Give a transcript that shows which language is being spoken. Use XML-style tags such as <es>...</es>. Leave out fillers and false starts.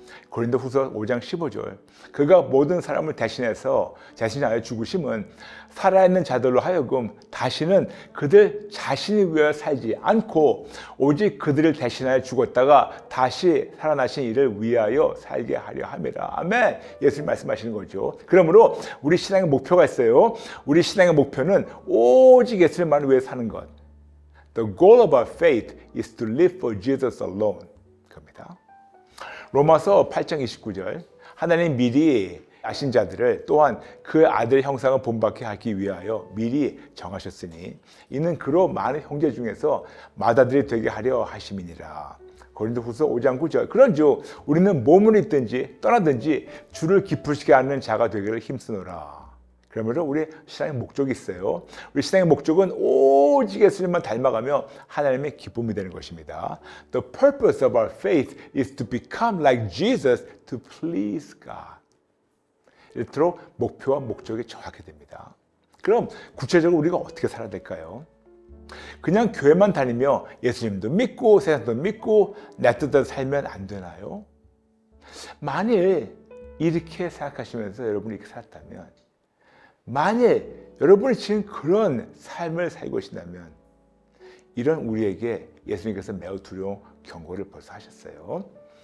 <ko>고린도후서 5장 15절 그가 모든 사람을 대신해서 자신이 아예 죽으심은 살아있는 자들로 하여금 다시는 그들 자신을 위하여 살지 않고 오직 그들을 대신하여 죽었다가 다시 살아나신 이를 위하여 살게 하려 함이라. 아멘. 예수님 말씀하시는 거죠. 그러므로 우리 신앙의 목표가 있어요. 우리 신앙의 목표는 오직 예수님만을 위해 사는 것.</ko> <en>The goal of our faith is to live for Jesus alone.</en> <ko>겁니다. 로마서 8장 29절 하나님 미리 아신 자들을 또한 그 아들의 형상을 본받게 하기 위하여 미리 정하셨으니 이는 그로 많은 형제 중에서 맏아들이 되게 하려 하심이니라. 고린도후서 5장 9절 그런즉 우리는 몸을 있든지 떠나든지 주를 기쁘시게 하는 자가 되기를 힘쓰노라. 그러므로 우리 신앙의 목적이 있어요. 우리 신앙의 목적은 오직 예수님만 닮아가며 하나님의 기쁨이 되는 것입니다.</ko> <en>The purpose of our faith is to become like Jesus to please God.</en> <ko>이렇도록 목표와 목적이 정확히 됩니다. 그럼 구체적으로 우리가 어떻게 살아야 될까요? 그냥 교회만 다니며 예수님도 믿고 세상도 믿고 내 뜻대로 살면 안 되나요? 만일 이렇게 생각하시면서 여러분이 이렇게 살았다면 만일 여러분이 지금 그런 삶을 살고 계신다면 이런 우리에게 예수님께서 매우 두려운 경고를 벌써 하셨어요.</ko>